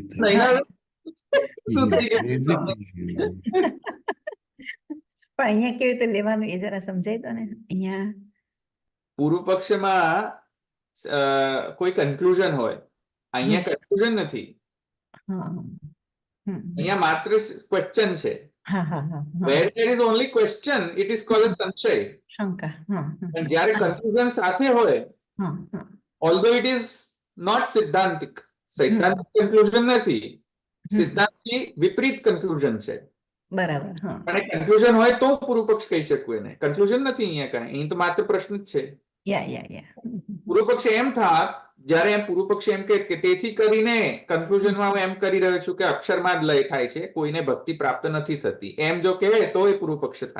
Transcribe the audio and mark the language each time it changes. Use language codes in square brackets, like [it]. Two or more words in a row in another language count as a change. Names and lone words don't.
[gu] પણ અહીંયા કેવી રીતે લેવાનું એ જરા સમજાય તો ને. અહીંયા પૂર્વ પક્ષમાં કોઈ કન્ક્લુઝન હોય, અહીંયા કન્ક્લુઝન નથી. અહીંયા માત્ર ક્વેશ્ચન છે. [en] Where there is only question, it is called as સંશય. [gu] શંકા. અને જ્યારે કન્ક્લુઝન સાથે હોય, [en] although it is not [gu] સિદ્ધાંતિક, સૈદ્ધાંતિક કન્ક્લુઝન નથી, સિદ્ધાંતથી વિપરીત કન્ક્લુઝન છે. બરાબર. અને કન્ક્લુઝન હોય તો પૂર્વ પક્ષ કહી શકું એને. કન્ક્લુઝન નથી અહીંયા કાંઈ, અહીં તો માત્ર પ્રશ્ન જ છે. પૂર્વ પક્ષ એમ થાત, જ્યારે એમ પૂર્વ પક્ષ એમ કે તેથી કરીને કન્ક્લુઝનમાં હું એમ કરી રહ્યો છું કે અક્ષરમાં જ લય થાય છે, કોઈને ભક્તિ પ્રાપ્ત નથી થતી, એમ જો કહે તો એ પૂર્વ પક્ષ થાય.